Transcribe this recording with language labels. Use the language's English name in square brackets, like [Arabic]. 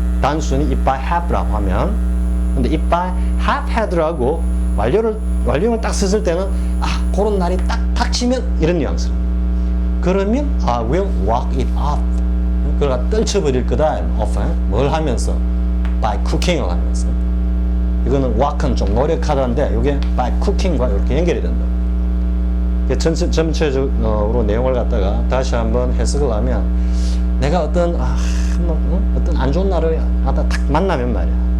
[Korean] 단순히 [English] if I have [Korean] 라고 하면. 근데 [English] if I have had [Korean] 라고 완료형을 딱 썼을 때는 그런 날이 딱 닥치면 이런 뉘앙스. [English] 그러면 I will walk it off. [Korean] 그걸 떨쳐버릴 거다. off. 뭘 하면서? [English] by cooking [Korean] 을 하면서. 이거는 walk은 좀 노력하다인데 이게 by cooking과 이렇게 연결이 된다. 전체적으로 내용을 갖다가 다시 한번 해석을 하면 내가 어떤 안 좋은 날을 딱 만나면 말이야.